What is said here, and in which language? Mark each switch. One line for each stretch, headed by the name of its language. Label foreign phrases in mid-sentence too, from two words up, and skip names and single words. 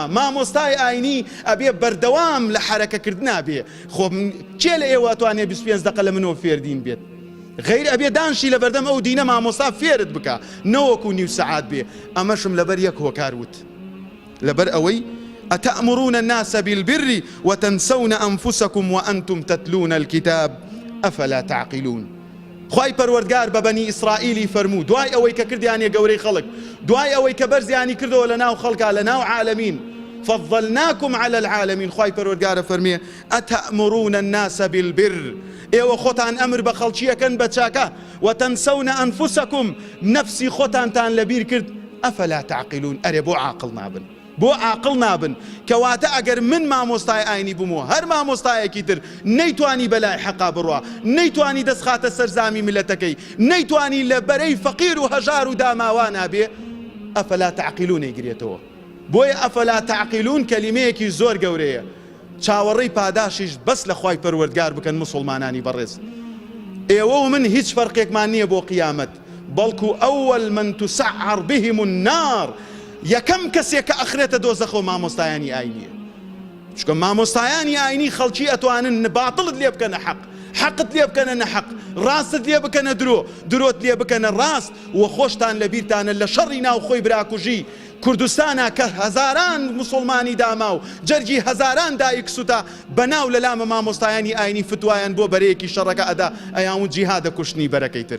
Central Kurdish: مامۆستای ئاینی ئەبێ بەردەوام لە حرەکەکردنا بێ. خۆ چێ لە ئێوە توانێ 25 دقە لە منەوە فێردین بێت؟ غیر ئەبێ دانشی لە بەردەم ئەو دینە مامۆستا فێرت بکە، نەوەکو نیو سەعات بێ. ئەمەشم لەبەر یەک هۆکار وت، لەبەر ئەوەی
Arabic: ئەتەأمرون الناس بالبر وتنسون أنفسكم وأنتم تتلون الكتاب أفلا تعقلون.
Central Kurdish: خوای پەروەردگار بە بەنی ئیسرائیلی فەرموو دوای ئەوەی کە کردیانە گەورەی خەڵک، دوای ئەوەی کە بەرزیانی کردەوە لە ناو خەڵکا لە ناو عالەمین،
Arabic: فضلناكم على العالمين.
Central Kurdish: خوای پەروەردگارە فەرمێ
Arabic: ئەتەأمرون الناس بالبر،
Central Kurdish: ئێوە خۆتان ئەمر بە خەڵکیەکەن بە چاکە،
Arabic: وتنسون أنفسكم،
Central Kurdish: نفسی خۆتانتان لەبیر کرد.
Arabic: ئەفەلا تعقلون،
Central Kurdish: ئەرێ بۆ عاقڵ نابن، بۆ عاقڵ نابن. کەواتە ئەگەر من مامۆستای ئاینی بمەوە، هەر مامۆستایەکی تر نەیتوانی بەلای حەقا بڕوا، نەیتوانی دەستخاتە سەرزامی ملەتەکەی، نەیتوانی لە بەرەی فەقیر و هەژار و داماوان نابێ،
Arabic: ئەفەلا تعقلون
Central Kurdish: ئەیگرێتەوە. بۆیە
Arabic: ئەفەلا تعقلون
Central Kurdish: کەلیمەیەکی زۆر گەورەیە. چاوەڕێی پاداشیش بەس لە خوای پەروەردگار بکەن مسلمانانی بەڕێز. ئێوە و من هیچ فەرقێکمان نییە بۆ قیامەت، بەڵکو
Arabic: ئەوەل من تسعر بهم النار،
Central Kurdish: یەکەم کەسێک کە ئەخرێتە دۆزەخەوە مامۆستایانی ئاینیە. چونکە مامۆستایانی ئاینی خەڵکی ئەتوانن باتڵت لێ بکەنە حەق، حەقت لێ بکەنە نەحەق، ڕاستت لێ بکەنە درۆ، درۆت لێ بکەنە ڕاست. و خۆشتان لە بیرتانە لە شەڕی ناوخۆی براکوژی کوردستانە کە هەزاران مسلمانی داما و جەرگی هەزاران دایک سوتا بەناو لە لامە مامۆستایانی ئاینی فتوایان بۆ بەرەیەکی شەڕەکە ئەدا ئەیان و جیهادە کوشتنی بەرەکەی تر.